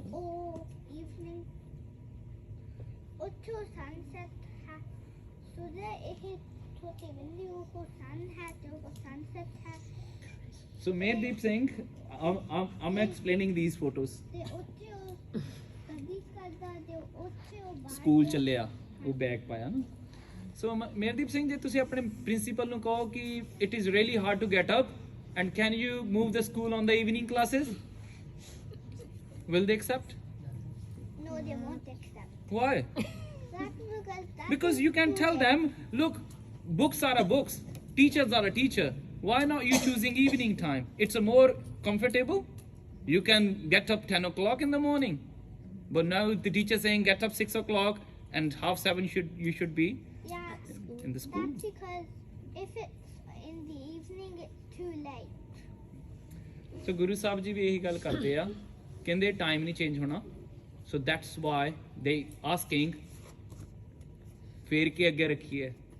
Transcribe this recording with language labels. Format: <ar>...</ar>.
<pa>ਉਹ evening ਉੱਥੋਂ sunset ਹੈ, ਸੂਰਜ ਇਹ ਛੋਟੀ ਬਿੰਦੀ ਉਹ sun ਹੈ ਤੇ ਉਹ sunset ਹੈ.</pa> <en>so Mehdeep Singh, I'm explaining these photos.</en> <pa>ਤੇ ਉੱਥੇ ਉਹ ਕਦੀ ਕਰਦਾ ਤੇ ਉੱਥੇ ਉਹ ਬਾਹਰ ਸਕੂਲ ਚੱਲਿਆ, ਉਹ ਬੈਗ ਪਾਇਆ ਨਾ.</pa> <en>so Mehardeep Singh ji,</en> <pa>ਤੁਸੀਂ ਆਪਣੇ ਪ੍ਰਿੰਸੀਪਲ ਨੂੰ ਕਹੋ ਕਿ</pa> <en>It is really hard to get up and can you move the school on the evening classes? Will they accept? No, they won't accept. Why? That's Because you can tell them, look, books are a books, teachers are a teacher. Why not you choosing evening time? It's a more comfortable. You can get up 10 o'clock in the morning. But now the teacher saying get up 6 o'clock and 6:30 you should be Yeah, in the school. that's because if it's in the evening, it's too late.</en> <pa>So Guru Sahib ji ਵੀ ਇਹੀ ਗੱਲ ਕਰਦੇ ਆ, ਕਹਿੰਦੇ time ਨਹੀਂ change ਹੋਣਾ.</pa> <en>So that's why they asking</en> <pa>ਫੇਰ ਕੇ ਅੱਗੇ ਰੱਖੀਏ.</pa>